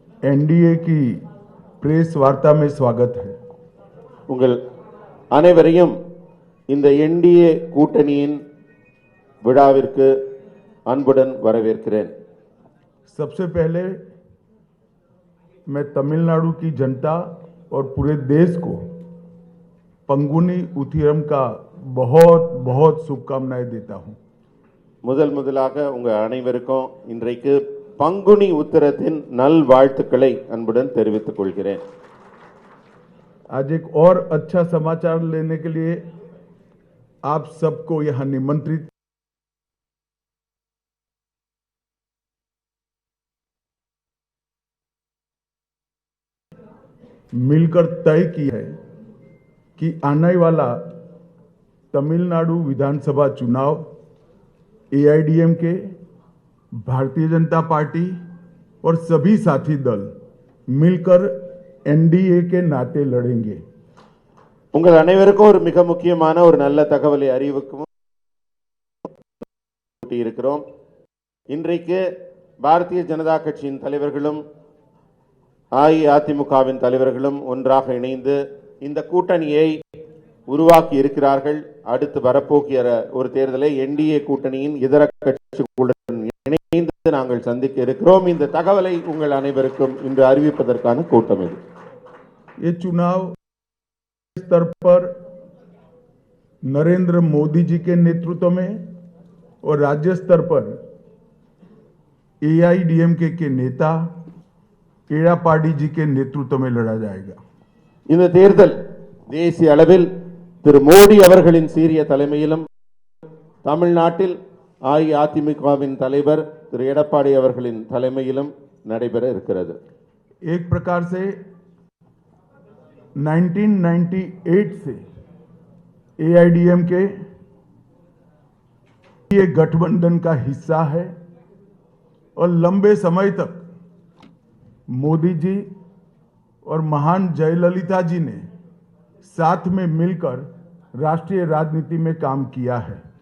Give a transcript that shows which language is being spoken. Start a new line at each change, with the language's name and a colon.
Hindi: NDA की press वार्ता में स्वागत है।
Tamil: உங்கள் அனைவரையும் இந்த என்டிஏ கூட்டணியின் விழாவிற்கு அன்புடன் வரவேற்கிறேன்.
Hindi: सबसे पहले मैं तमिलनाडु की जनता और पूरे देश को पंगुनी उथिरम का बहुत बहुत शुभकामनाएं देता हूं।
Tamil: முதலாக உங்க அனைவருக்கும் இன்றைக்கு பங்குனி உத்திரத்தின் நல்வாழ்த்துக்களை அன்புடன் தெரிவித்துக் கொள்கிறேன்.
Hindi: आज एक और अच्छा समाचार लेने के लिए आप सबको यहां निमंत्रित मिलकर तय किया है कि आने वाला तमिलनाडु विधानसभा चुनाव एआईडीएमके, भारतीय जनता पार्टी और सभी साथी दल मिलकर एनडीए के नाते लड़ेंगे।
Tamil: உங்கள் அனைவருக்கும் ஒரு மிக முக்கியமான ஒரு நல்ல தகவலை அறிவிக்கவும் இருக்கிறோம். இன்றைக்கு பாரதிய ஜனதா கட்சியின் தலைவர்களும் அஇஅதிமுகவின் தலைவர்களும் ஒன்றாக இணைந்து இந்த கூட்டணியை உருவாக்கி இருக்கிறார்கள். அடுத்து வரப்போகிற ஒரு தேர்தலை என்டிஏ கூட்டணியின் இதர கட்சிகளுடன் இணைந்து நாங்கள் சந்திக்க இருக்கிறோம். இந்த தகவலை உங்கள் அனைவருக்கும் இன்று அறிவிப்பதற்கான கூட்டம் இது.
Hindi: ये चुनाव स्तर पर नरेंद्र मोदी जी के नेतृत्व में और राज्य स्तर पर एआईडीएमके के नेता एड़ापाडी जी के नेतृत्व में लड़ा जाएगा.
Tamil: இந்த தேர்தல் தேசிய அளவில் திரு மோடி அவர்களின் சீரிய தலைமையிலும் தமிழ்நாட்டில் அஇஅதிமுகவின் தலைவர் திரு எடப்பாடி அவர்களின் தலைமையிலும் நடைபெற இருக்கிறது.
Hindi: एक प्रकार से 1998 से एआईडीएमके ये गठबंधन का हिस्सा है और लंबे समय तक मोदी जी और महान जयललिता जी ने साथ में मिलकर राष्ट्रीय राजनीति में काम किया है.